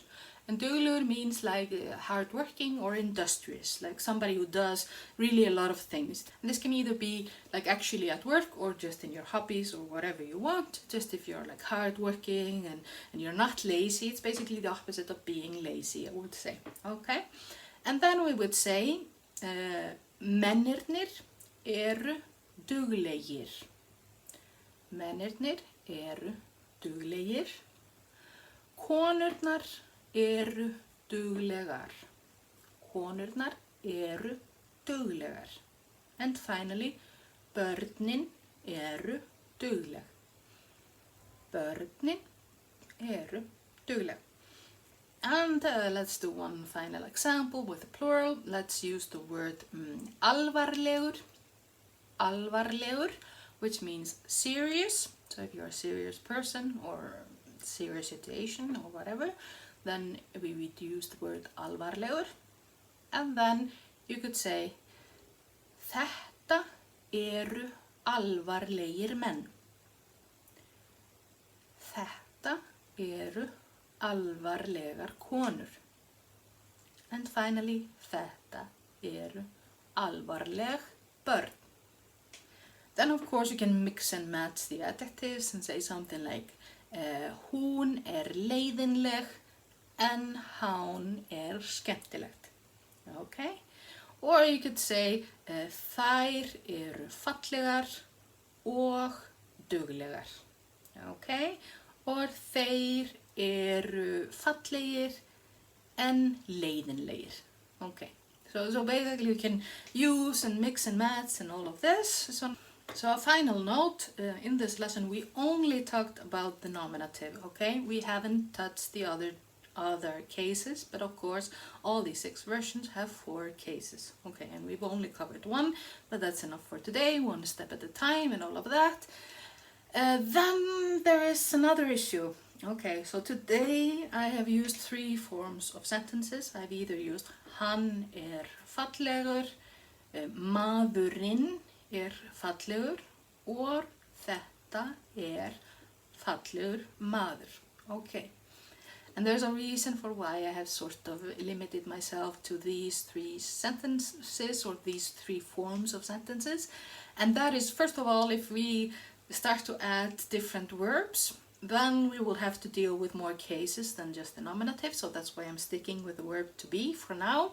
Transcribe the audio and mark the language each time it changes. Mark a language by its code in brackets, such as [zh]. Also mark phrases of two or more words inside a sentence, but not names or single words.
[en] And duglegur means like hardworking or industrious, like somebody who does really a lot of things. And this can either be like actually at work or just in your hobbies or whatever you want. Just if you're like hardworking and you're not lazy, it's basically the opposite of being lazy, I would say. Okay, and then we would say [is] mennirnir eru duglegir. Mennirnir eru duglegir. Konurnar eru duglegar. Konurnar eru duglegar. [en] And finally, [is] börnin eru dugleg. Börnin eru dugleg. [en] And let's do one final example with the plural. Let's use the word alvarlegur. [is] Alvarlegur, [en] which means serious. So if you're a serious person or serious situation or whatever, then we would use the word alvarlegur. And then you could say [is] þetta eru alvarlegir menn. Þetta eru alvarlegar konur. [en] And finally, [is] þetta eru alvarleg börn. [en] Then of course you can mix and match the adjectives and say something like [is] hún leiðinleg en hann skemmtilegt. [en] Okay? Or you could say [is] þær fallegar og duglegar. [en] Okay? [is] Or þeir fallegir en leiðinlegir. [en] Okay. So basically you can use and mix and match and all of this. So a final note, in this lesson we only talked about the nominative, okay? We haven't touched the other cases, but of course all these 6 versions have 4 cases, okay? And we've only covered 1, but that's enough for today, 1 step at a time and all of that. Then there is another issue. Okay, so today I have used 3 forms of sentences. I've either used [is] hann fallegur, maðurinn fallegur, [en] or [is] þetta fallegur maður. [en] Okay, and there's a reason for why I have sort of limited myself to these 3 sentences or these 3 forms of sentences. And that is, first of all, if we start to add different verbs, then we will have to deal with more cases than just the nominative, so that's why I'm sticking with the verb to be for now.